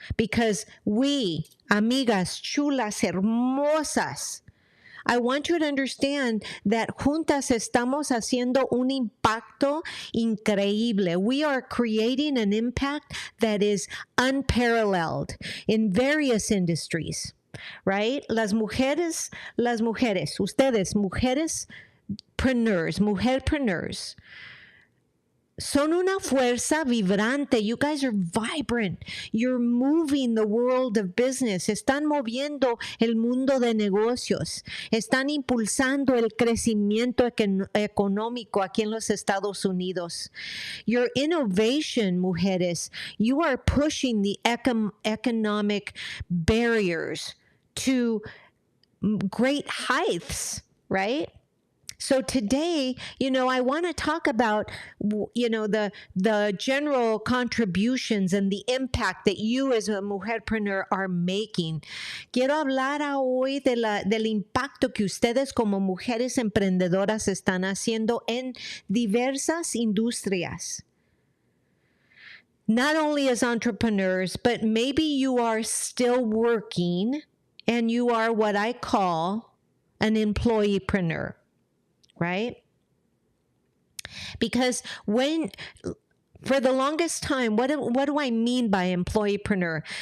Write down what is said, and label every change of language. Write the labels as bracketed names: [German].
[English] Because we, [Spanish] amigas chulas, hermosas, [English] I want you to understand that [Spanish] juntas estamos haciendo un impacto increíble. [English] We are creating an impact that is unparalleled in various industries, right? [Spanish] Las mujeres, ustedes, mujerpreneurs, son una fuerza vibrante. [English] You guys are vibrant. You're moving the world of business. [Spanish] Están moviendo el mundo de negocios. Están impulsando el crecimiento económico aquí en los Estados Unidos. [English] Your innovation, mujeres, you are pushing the economic barriers to great heights, right? So today, I want to talk about, the general contributions and the impact that you as a mujerpreneur are making. [Spanish] Quiero hablar hoy del impacto que ustedes como mujeres emprendedoras están haciendo en diversas industrias. [English] Not only as entrepreneurs, but maybe you are still working and you are what I call an employeepreneur. Right? Because for the longest time, what do I mean by employeepreneur?